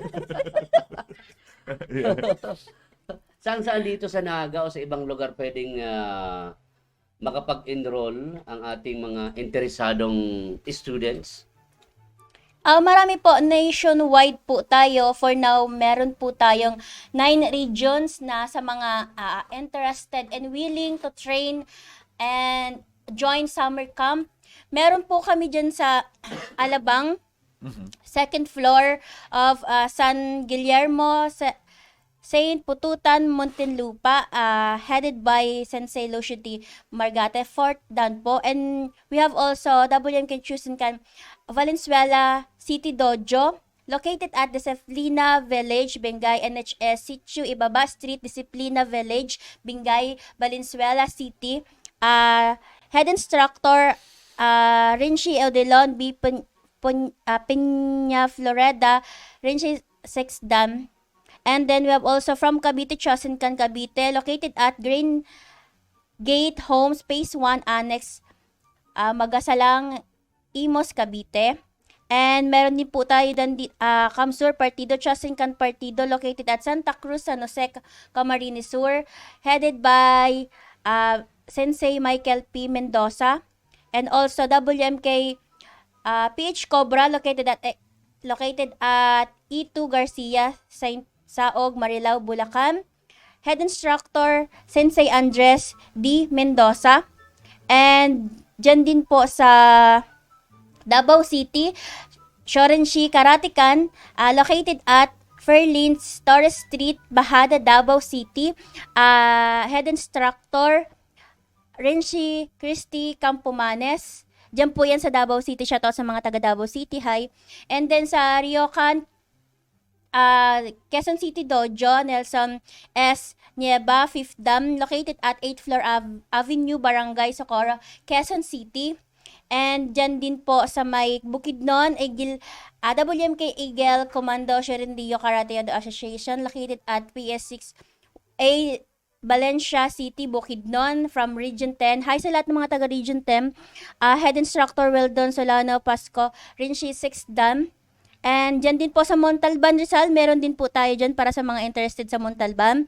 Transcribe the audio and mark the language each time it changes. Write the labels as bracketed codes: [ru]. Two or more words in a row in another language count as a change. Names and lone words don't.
[tl] Saan dito sa Naga o sa ibang lugar pwedeng makapag-enroll ang ating mga interesadong students? Marami po, nationwide po tayo. [en] For now, [tl] meron po tayong [en] 9 regions [tl] na sa mga [en] interested and willing to train and join summer camp. [tl] Meron po kami dyan sa Alabang, [en] second floor of San Guillermo, Saint Pututan, Muntinlupa, headed by Sensei Luciati Margate, fourth dan po. And we have also WMK Chusenkan Valenzuela City Dojo, located at Disciplina Village, Bengay, NHS, Sitio Ibaba Street, Disciplina Village, Bengay, Valenzuela City. Head instructor, Rinchi Odelon B. Piña Florida, Rinchi 6 Dan. And then we have also from Cavite, Chosencan, Cavite, located at Green Gate Homes, Phase 1, Annex, Magasalang, Imos, Cavite. [tl] And meron din po tayo dan Camsur Partido, Chosencan Partido, [en] located at [tl] Santa Cruz, San Jose, Camarines Sur, [en] headed by Sensei Michael P. Mendoza. And also WMK PH Cobra, located at E2 Garcia, Saint Saog, Marilao, Bulacan. Head instructor, Sensei Andres D. Mendoza. [tl] And dyan din po sa Davao City, Shorenshi Karatikan, [en] located at [tl] Fairlinks, Torres Street, Bahada, Davao City. [en] Head instructor, Renshi Christy Campomanes. [tl] Diyan po yan sa Davao City. Shoutout sa mga taga Davao City. [en] Hi. And then sa Riocan, Quezon City Dojo, Nelson S. Nieva, 5th Dam, located at 8th floor Avenue, Barangay Socorro, Quezon City. [tl] And dyan din po sa may Bukidnon, WMK Eagle Commando Sherindio Karate Association, [en] located at [tl] PS6A Valencia City, Bukidnon, from Region 10. Hi sa lahat ng mga taga Region 10. [en] Head instructor [tl] Weldon Solano Pasco, Rinchi 6 Dam. And dyan din po sa Montalban, Rizal, meron din po tayo dyan para sa mga interested sa Montalban.